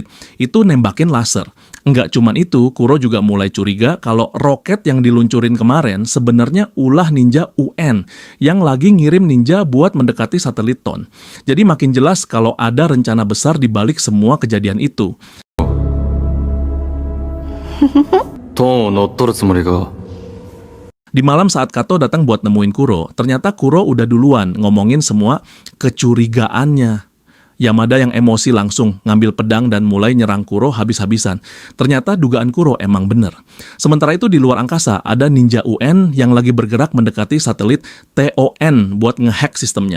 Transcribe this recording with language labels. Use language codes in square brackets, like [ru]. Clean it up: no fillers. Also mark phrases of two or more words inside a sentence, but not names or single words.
[id] Itu nembakin laser. Enggak cuman itu, Kuro juga mulai curiga kalau roket yang diluncurin kemarin sebenarnya ulah ninja UN yang lagi ngirim ninja buat mendekati satelit Ton. Jadi makin jelas kalau ada rencana besar di balik semua kejadian itu. [ja] トーンを乗っ取るつもりか。 [id] Di malam saat Kato datang buat nemuin Kuro, ternyata Kuro udah duluan ngomongin semua kecurigaannya. Yamada yang emosi langsung ngambil pedang dan mulai nyerang Kuro habis-habisan. Ternyata dugaan Kuro emang bener. Sementara itu di luar angkasa ada ninja UN yang lagi bergerak mendekati satelit TON buat ngehack sistemnya.